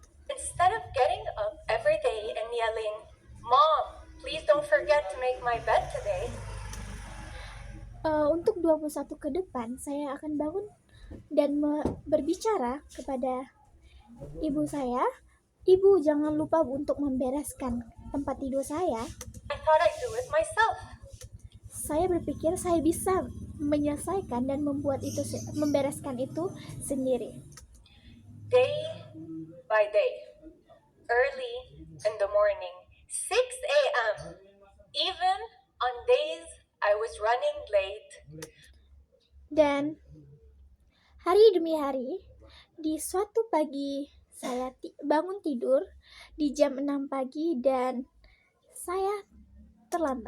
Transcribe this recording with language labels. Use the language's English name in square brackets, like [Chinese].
[English] instead of getting up every day and yelling, "Mom, please don't forget to make my bed today." [Indonesian] Untuk 21 ke depan, saya akan bangun dan berbicara kepada ibu saya, "Ibu, jangan lupa untuk membereskan tempat tidur saya." [English] I thought I'd do it myself. [Indonesian] Saya berpikir saya bisa menyelesaikan dan membereskan itu sendiri. [English] Day by day, early in the morning, 6 a.m., even on days I was running late. [Indonesian] Dan hari demi hari, di suatu pagi saya bangun tidur di jam 6 pagi dan saya terlambat.